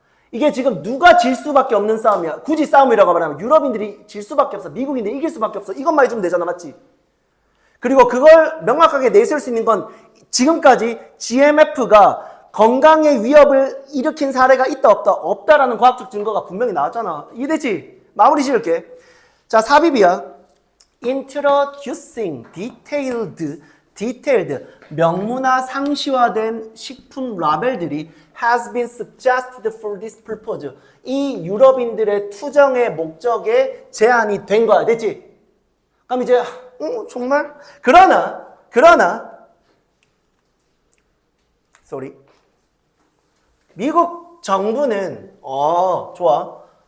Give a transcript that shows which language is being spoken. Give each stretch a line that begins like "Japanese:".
Korean: 이게 지금 누가 질 수밖에 없는 싸움이야. 굳이 싸움이라고 말하면 유럽인들이 질 수밖에 없어. 미국인들이 이길 수밖에 없어. 이것만 해주면 되잖아. 맞지? 그리고 그걸 명확하게 내세울 수 있는 건 지금까지 GMF가 건강의 위협을 일으킨 사례가 있다 없다? 없다라는 과학적 증거가 분명히 나왔잖아. 이해되지? 마무리 지을게. 자, 삽입이야.
English: Introducing detailed
Korean: 명문화 상시화된 식품 라벨들이
English: has been suggested for this purpose.
Korean: 이 유럽인들의 투정의 목적에 제한이 된 거야. 됐지? 그럼 이제 정말? 그러나 sorry. 미국 정부는 좋아.